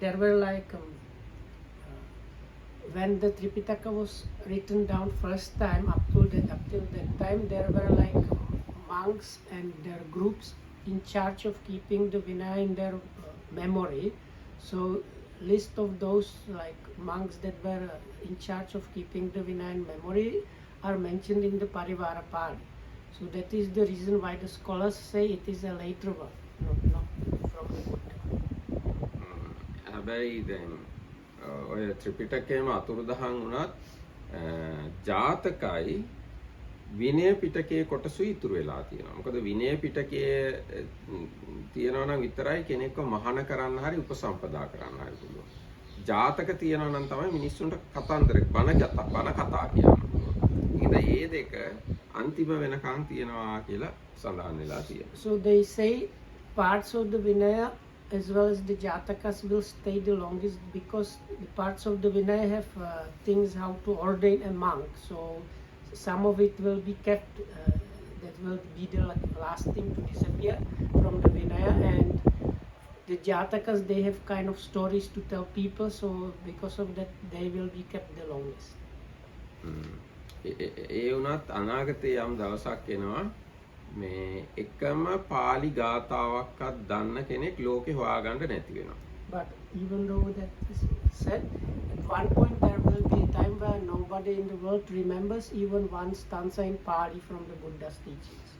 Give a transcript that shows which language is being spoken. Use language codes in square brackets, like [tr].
[en] There were like when the Tripitaka was written down first time, up till that time there were like monks and their groups in charge of keeping the Vinaya in their memory. So list of those like monks that were in charge of keeping the Vinaya in memory are mentioned in the Parivara Pali. So that is the reason why the scholars say it is a later one, not from the Buddha. [si] හැබැයි දැන් ඔය ත්‍රිපිටකයේම අතුරුදහන් වුණත් ජාතකයි විනය පිටකයේ කොටසුයි ඉතුරු වෙලා තියෙනවා. මොකද විනය පිටකයේ තියෙනවා නම් විතරයි කෙනෙක්ව මහාන කරන්න හරි උපසම්පදා කරන්න හරි පුළුවන්. ජාතක තියෙනවා නම් තමයි මිනිස්සුන්ට කතන්දර බණ කතා කියන්න පුළුවන්. ඉතින් ඒ දෙක අන්තිම වෙනකන් තියෙනවා කියලා සඳහන් වෙලා තියෙනවා. [en] So they say parts of the Vinaya as well as the Jatakas will stay the longest because the parts of the Vinaya have things how to ordain a monk. So some of it will be kept, that will be the last thing to disappear from the Vinaya, and the Jatakas, they have kind of stories to tell people, so because of that they will be kept the longest. [si] ඒ වුණත් අනාගතයේ යම් දවසක් එනවා මේ එකම පාලි ගාතාවක්වත් දන්න කෙනෙක් ලෝකේ හොයාගන්න නැති වෙනවා. [en] But even though that is said, at one point there will be a time where nobody in the world remembers even one stanza in Pali from the Buddha's teachings.